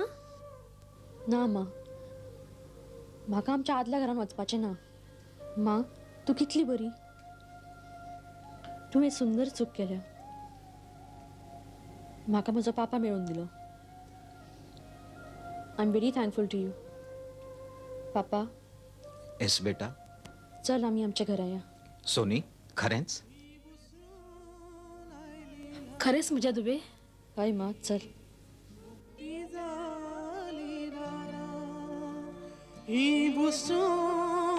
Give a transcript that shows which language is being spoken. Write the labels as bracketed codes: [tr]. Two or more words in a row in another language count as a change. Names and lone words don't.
[kok] ना मा, म्हाका आमच्या आदल्या घरान वचपाचें ना. मा, तूं कितली बरी. तुवें सुंदर चूक केल्या. म्हाका म्हजो पापा मेळून दिलो. [en] I am very thankful to you. [kok] पापा, एस बेटा. चल आम्ही आमच्या घरा या. सोनी, खरेंच? खरेंच म्हज्या दुबे? हय मा, चल. ही बुसून